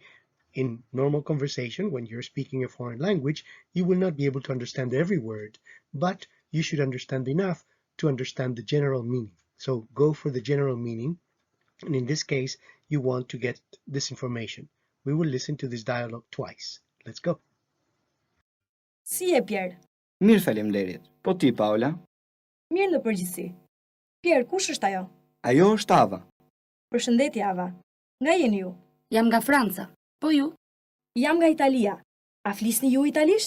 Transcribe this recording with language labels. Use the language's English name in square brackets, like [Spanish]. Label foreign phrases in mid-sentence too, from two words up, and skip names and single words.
[English] In normal conversation, when you're speaking a foreign language, you will not be able to understand every word, but you should understand enough to understand the general meaning. So go for the general meaning, and in this case, you want to get this information. We will listen to this dialogue twice. Let's go. [Albanian] Si e Pierre? Mirë, faleminderit. Po ti, Paula? Mirë në përgjithësi. Pierre, kush është ajo? Ajo është Ava. Përshëndetje, Ava. Nga jeni ju? Jam nga Franca. Po ju? Jam nga Italia. A flisni ju italisht?